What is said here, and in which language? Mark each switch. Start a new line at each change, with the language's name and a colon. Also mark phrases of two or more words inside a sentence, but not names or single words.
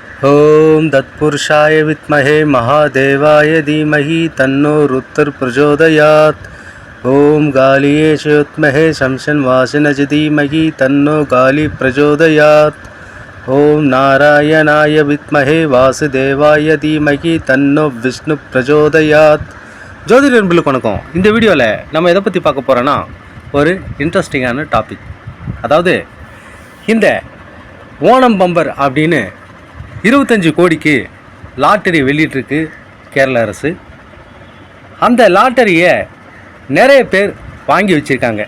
Sanskrit: ओम तत्पुरुषाय विद्महे महादेवाय धीमहि तन्नो रुद्र प्रचोदयात्। ओम गालिये च विद्महे शमशन्वासिनच धीमहि तन्नो गाली प्रचोदयात्। ओम नारायणाय विद्महे वासुदेवाय धीमहि तन्नो विष्णु प्रचोदयात्।
Tamil: ஜோதிட நண்பர்களுக்கு வணக்கம். இந்த வீடியோவில் நம்ம எதை பற்றி பார்க்க போகிறோன்னா ஒரு
English: interesting-ஆன topic.
Tamil: அதாவது இந்த ஓணம் பம்பர் அப்படின்னு 25 கோடிக்கு லாட்டரி வெளியிட்டிருக்கு கேரள அரசு. அந்த லாட்டரியை நிறைய பேர் வாங்கி வச்சுருக்காங்க.